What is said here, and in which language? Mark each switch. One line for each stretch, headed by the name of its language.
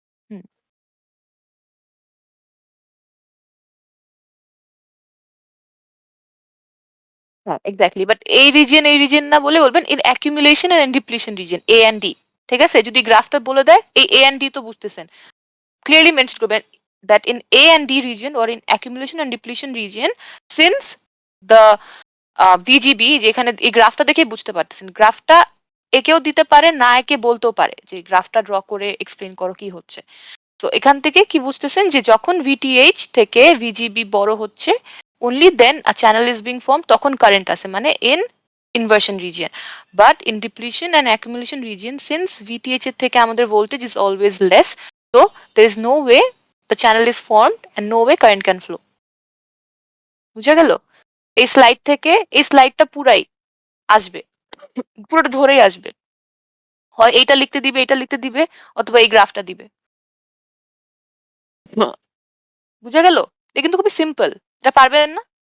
Bangla: হুম হ্যাঁ exactly, but এই region না বলে বলবেন in accumulation and depletion region A and D। ঠিক আছে, যদি গ্রাফটা বলে দেয় এই A and D তো বুঝতেছেন, ক্লিয়ারলি মেনশন করবেন
English: that in A and D region or in accumulation and depletion region, since the VGB
Bangla: যেখানে এই গ্রাফটা দেখে বুঝতে পারতেছেন গ্রাফটা একেও দিতে পারে না একে বলতেও পারে যে গ্রাফটা ড্র করে এক্সপ্লেন করো কি হচ্ছে। তো এখান থেকে কি বুঝতেছেন যে যখন VTH থেকে VGB বড় হচ্ছে
English: only then a channel is being formed
Bangla: তখন কারেন্ট আছে মানে
English: in inversion region, but in depletion and accumulation region since VTH এর থেকে আমাদের voltage is always less, so there is no way the channel is formed and no way current can flow.
Bangla: বুঝা গেল? এই slide থেকে এই স্লাইডটা পুরাই আসবে, পুরোটা ধরেই আসবে, হয় এইটা লিখতে দিবে এটা লিখতে দিবে অথবা এই গ্রাফটা দিবে। বুঝা গেল? এটা কিন্তু খুবই সিম্পল, এটা পারবেন না?